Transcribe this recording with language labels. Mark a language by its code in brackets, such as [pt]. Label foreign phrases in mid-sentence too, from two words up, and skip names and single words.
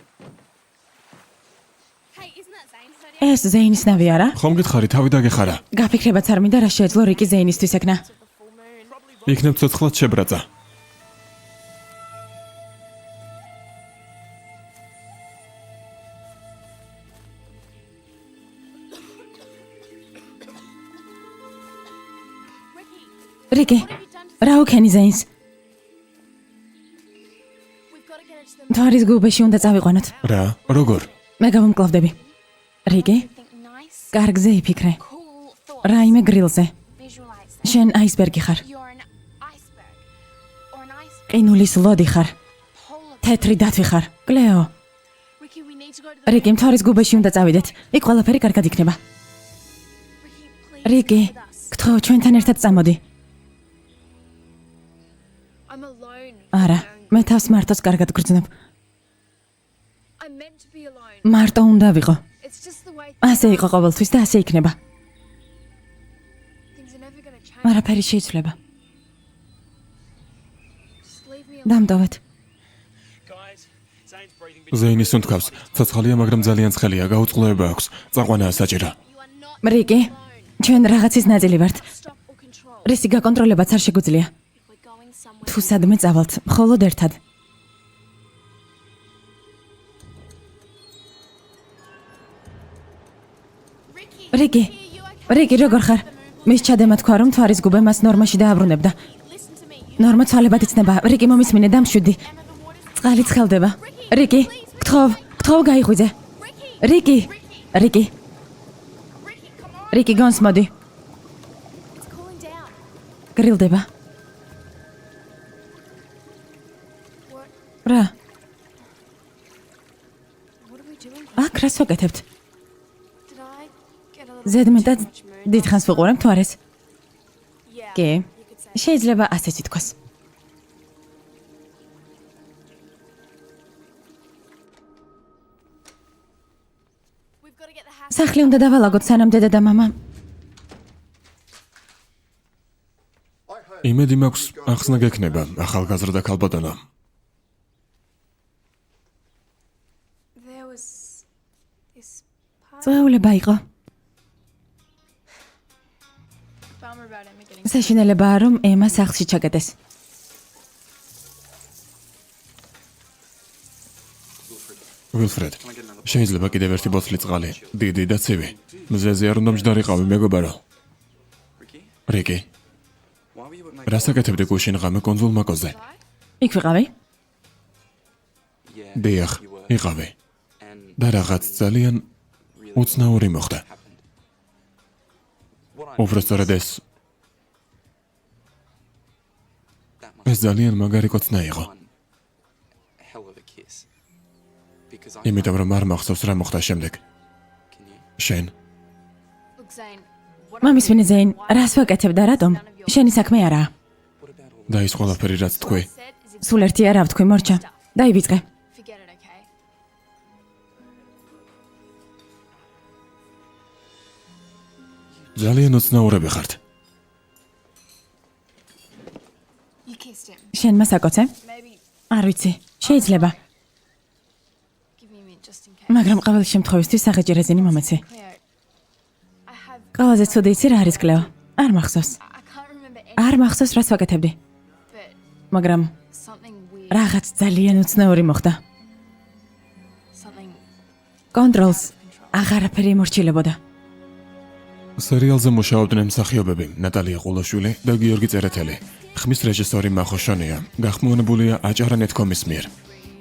[en] Hey, isn't that Zane's idea? [ka] ეს ზეინის ნავი არა? ხომ გითხარი თავი დაგეხარა? გაფიქრებაც არ მინდა რა შეეძლო რიკი ზეინისთვის ეკნა. [en] The full moon. [ka] იქნებ ცოცხლად შებრაცა. [en] Ricky, [ka] რიკი, [en] what have you done to [ka] რა უქენი ზეინს? [en] We've got to get her to the [ka] თვარის გუბეში უნდა წავიყვანოთ. რა? როგორ? მე გავუმკლავდები. რიკი, [en] Think nice, [ka] კარგზე იფიქრე. [en] cool thoughts. [ka] რაიმე გრილზე. [en] Visualize them. [ka] შენ აისბერგი ხარ. [en] You're an iceberg. Or an ice [ka] ყინულის ლოდი ხარ. [en] polar. [ka] თეთრი დათვი ხარ. კლეო, [en] Ricky, we need to go to the [ka] რიკი, თვარის გუბეში უნდა წავიდეთ. იქ ყველაფერი კარგად იქნება. [en] Ricky, please. [ka] რიკი, [en] come with us. [ka] გთხოვ, ჩვენთან ერთად წამოდი. [en] I'm alone. [ka] არა, მე თავს მარტოს კარგად გრძნობ. [en] I'm meant to be alone. [ka] მარტო უნდა ვიყო. [en] It's just the way [ka] ასე იყო ყოველთვის და ასე იქნება. [en] things are never going to change. [ka] არაფერი შეიცვლება. [en] Just leave me alone. [ka] დამტოვეთ. [en] Guys, Zane's breathing. But [ka] ზეინის უნთქავს. ცოცხალია, მაგრამ ძალიან ცხელია, გაუწყლოება აქვს. წაყვანაა საჭირო. [en] You are not [ka] რიკი, ჩვენ რაღაცის ნაწილი ვართ. [en] stop or control. [ka] რისი გაკონტროლებაც არ შეგვიძლია. [en] If we're going somewhere. [ka] თუ სადმე წავალთ, მხოლოდ ერთად. [en] Ricky, [ka] რიკი, [en] are you okay? [ka] რიკი, როგორ ხარ? მის ჩადემა თქვა, რომ თვარის გუბე მას ნორმაში დააბრუნებდა. [en] Listen to me. [ka] ნორმა ცვალებად იცნება. რიკი, მომისმინე, დამშვიდი. [en] Emma, the water's [ka] წყალი ცხელდება. რიკი, გთხოვ, გაიღვიძე. [en] Ricky. [ka] რიკი, რიკი, [en] Ricky, come on. [ka] რიკი, გონს მოდი. [en] It's cooling down. [ka] გრილდება. [en] What? [ka] რა? [en] What are we doing? [ka] აქ რას ვაკეთებთ? [en] Did I get a little [ka] ზედმეტად [en] too much moon? [ka] დიდხანს ვუყურებ თვარეს. [en] Yeah. [ka] კი, [en] You could say. [ka] შეიძლება ასეც ითქვას. [en] We've got to get the house. [ka] სახლი უნდა დავალაგოთ, სანამ დედა და მამა. იმედი მაქვს, ახსნა გექნება, ახალგაზრდა ქალბატონო. წვეულება იყო. [en] Bummer about Emma getting [ka] საშინელებაა, რომ ემა სახლში ჩაგდეს. ვილფრედ, შეიძლება კიდევ ერთი ბოთლი წყალი, დიდი და ცივი. მზეზე არ უნდა მჯდარიყავი, მეგობარო. რიკი, [en] Why were you at my [ka] რას აკეთებდი გუშინ ღამე კონძულ მაკოზე? იქ ვიყავი? [en] Yeah. [ka] დიახ, [en] You were. [ka] იყავი. [en] And [ka] და რაღაც ძალიან [en] really [ka] უცნაური მოხდა. [en] happened. What I [ka] უბრალოდ ეს [en] that must [ka] ეს ძალიან მაგარი კოცნა იყო. [en] one hell of a kiss. Because I [ka] იმიტომ რომ არ მახსოვს რა მოხდა შემდეგ. [en] can you [ka] შენ [en] Look, Zane. [ka] მამის ვინი ზეინ, რას ვაკეთებ და რატომ? შენი საქმე არაა. [en] what about all [ka] და ის ყველაფერი რაც თქვი, [en] said is [ka] სულ ერთი არა ვთქვი, მორჩა. დაიბიწყე. [en] forget it, okay? [ka] ძალიან უცნაურები ხართ. [en] You kissed him. [ka] შენ მას აკოცე? [en] Maybe [ka] არ ვიცი. შეიძლება, [en] give me a minute just in case. [ka] მაგრამ ყოველ შემთხვევისთვის სახეჭი რეზინი მომეცი. [en] Cleo, I have. [ka] ყველაზე ცუდი იცი რა არის კლეო? არ მახსოვს. [en] I can't remember [ka] არ მახსოვს რას ვაკეთებდი, [en] but [ka] მაგრამ [en] something weird. [ka] რაღაც ძალიან უცნაური მოხდა. [en] Something. [ka] კონტროლს აღარაფერი იმორჩილებოდა. სერიალზე მუშაობდნენ მსახიობები ნატალია ყულაშვილი და გიორგი წერეთელი. ხმის რეჟისორი მახო შონია. გახმოვანებულია აჭარა.com-ის მიერ.